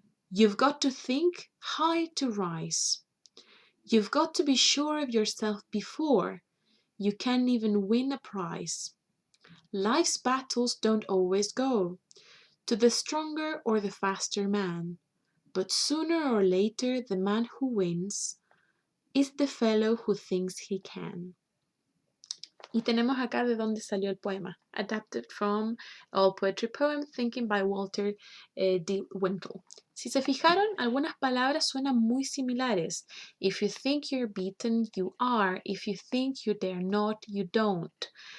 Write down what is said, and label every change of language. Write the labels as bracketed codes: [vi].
[en] You've got to think high to rise. You've got to be sure of yourself before you can even win a prize. Life's battles don't always go to the stronger or the faster man, but sooner or later the man who wins is the fellow who thinks he can. [es] Y tenemos acá de dónde salió el poema. [en] Adapted from All Poetry Poem, Thinking by Walter D. Wintle. [es] Si se fijaron, algunas palabras suenan muy similares. [en] If you think you're beaten, you are. If you think you dare not, you don't.